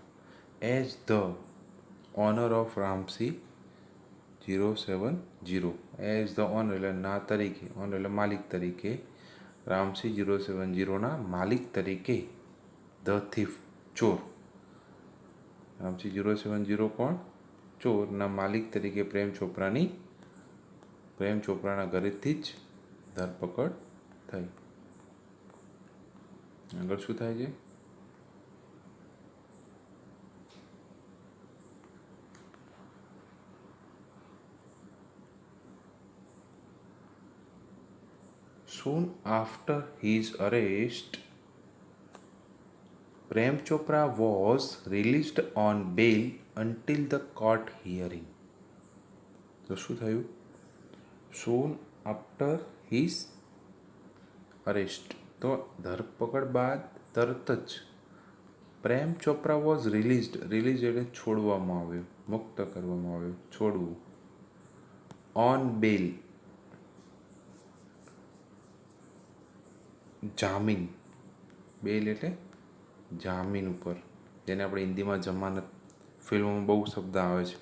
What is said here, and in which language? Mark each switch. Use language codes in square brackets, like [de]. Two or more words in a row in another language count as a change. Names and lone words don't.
[en] as the owner of Ramsi 070, as the owner [gu] એટલે ના તરીકે, ઓનર એટલે માલિક તરીકે, રામસી 070ના માલિક તરીકે, [en] the thief [gu] ચોર. રામસી 070 કોણ? ચોરના માલિક તરીકે પ્રેમ ચોપરાના ઘરેથી જ ધરપકડ થઈ. આગળ શું થાય છે? [en] Soon after his arrest, Prem Chopra was released on bail until the court hearing. [gu] તો શું થયું? [en] Soon after his arrest, [gu] તો ધરપકડ બાદ તરત જ પ્રેમ ચોપરા [en] was released [gu] એટલે છોડવામાં આવ્યો, મુક્ત કરવામાં આવ્યો, છોડવું. [en] on bail, [gu] જામીન, બેલ એટલે જામીન ઉપર, જેને આપણે હિન્દીમાં જમાનત, ફિલ્મોમાં બહુ શબ્દ આવે છે.